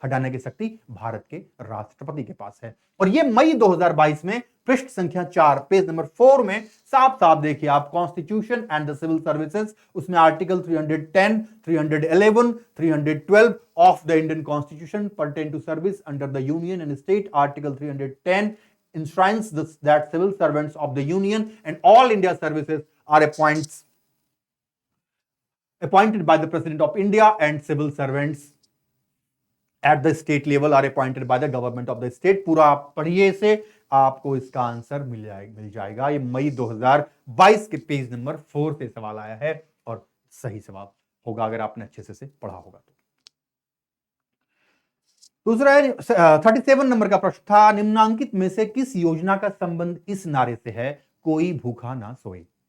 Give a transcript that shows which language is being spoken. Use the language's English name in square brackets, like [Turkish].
[Hindi] हटाने की शक्ति भारत के राष्ट्रपति के पास है। और ये मई 2022 में पृष्ठ संख्या 4 पेज नंबर 4 में साफ साफ देखिए आप, [English] constitution and the civil services, [Hindi] उसमें article 310, 311, 312 [English] Of the Indian constitution pertain to service under the union and state. Article 310 enshrines that civil servants of the union and all India services are appointed by the President of India, and civil servants at the state level are appointed by the government of the state। [Hindi] पूरा आप पढ़िए से, आपको इसका answer मिल जाएगा। ये मई 2022 के page number 4 से सवाल आया है और सही जवाब होगा अगर आपने अच्छे से पढ़ा होगा तो। दूसरा है 37 नंबर का प्रश्न था, निम्नांकित में से किस योजना का संबंध इस नारे से है, कोई भूखा ना सोए।